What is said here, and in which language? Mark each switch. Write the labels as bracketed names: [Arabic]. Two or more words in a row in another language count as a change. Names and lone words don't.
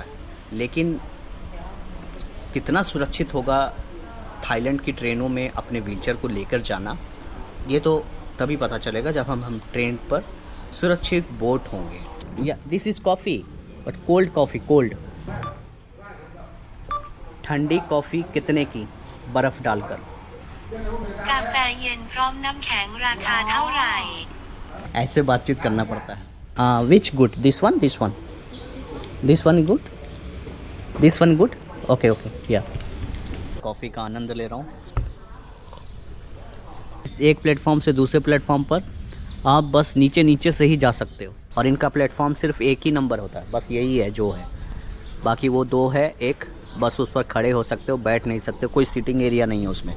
[Hindi] लेकिन कितना सुरक्षित होगा थाईलैंड की ट्रेनों में अपने व्हीलचेयर को लेकर जाना, ये तो तभी पता चलेगा जब हम ट्रेन पर सुरक्षित बोर्ड होंगे। [English] ya this is coffee, but cold coffee, cold. [Hindi] ठंडी कॉफ़ी कितने की, बर्फ़ डालकर? [Thai] กาแฟเย็นพร้อมน้ำแข็งราคาเท่าไหร่ [Hindi] ऐसे बातचीत करना पड़ता है। [English] which good, this one, this one, this one good, this one good, okay okay ya. [Hindi] कॉफ़ी का आनंद ले रहा हूँ। एक प्लेटफॉर्म से दूसरे प्लेटफॉर्म पर आप बस नीचे नीचे से ही जा सकते हो, और इनका प्लेटफॉर्म सिर्फ एक ही नंबर होता है, बस यही है जो है। बाकी वो 2 है, एक बस उस पर खड़े हो सकते हो, बैठ नहीं सकते, कोई सीटिंग एरिया नहीं है उसमें।